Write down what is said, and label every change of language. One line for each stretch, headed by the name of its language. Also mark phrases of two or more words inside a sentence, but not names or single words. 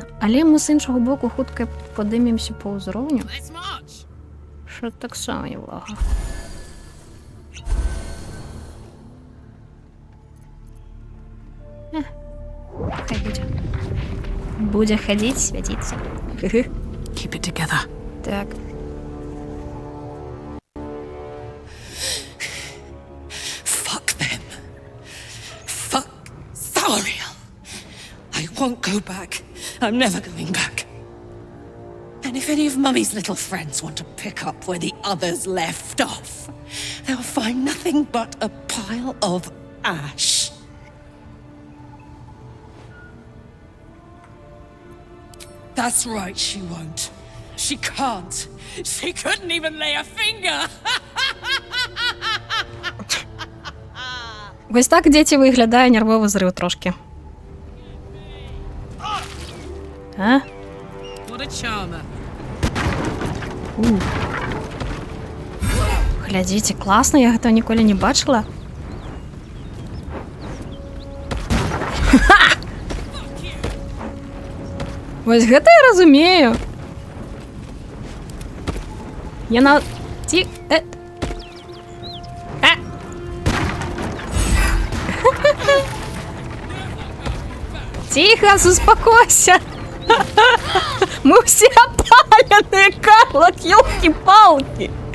Belarusian: Але мы з іншага боку хутка падымемся па ўзроўню. Що таксама неблаго. Хай будзе. Будзе хадзіць, свяціцца.
English: Keep it together.
Belarusian: Так.
English: Fuck them. Fuck Zariel. I won't go back. I'm never going back. And if any of Mummy's little friends want to pick up where the others left off, they'll find nothing but a pile of ash. That's right, she won't. She can't. She couldn't even lay a finger.
Ukrainian: Ось так, дзеці, виглядає нервовий зрив трошки. А?
English: What a charmer.
Belarusian: Глядзіце, класна, я гэтага ніколі не бачыла. Вось гэта я разумею. Яна...
Russian: Тихо, успокойся. Мы все опаленные, Карлок, ёлки-палки.